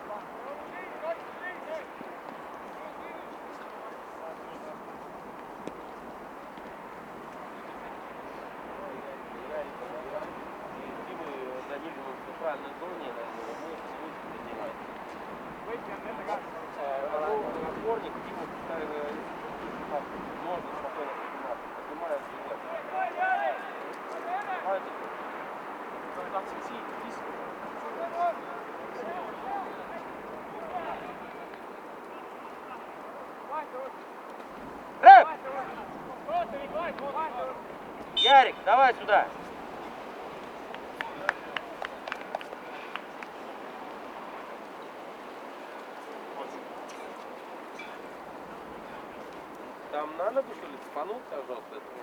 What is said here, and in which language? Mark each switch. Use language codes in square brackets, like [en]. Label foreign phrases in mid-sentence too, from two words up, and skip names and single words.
[ru] Правильной зоне, принимать. [et] Võitja on nende käes. [ru] Напорник, Тиму, можно спокойно принимать. Поднимает [et] Ma tahtsin siit istuda. [ru] Рэп! [et] Kohtunik, vahet. [ru] Ярик, давай сюда. Там на ногу, что ли, цепанул, пожалуйста?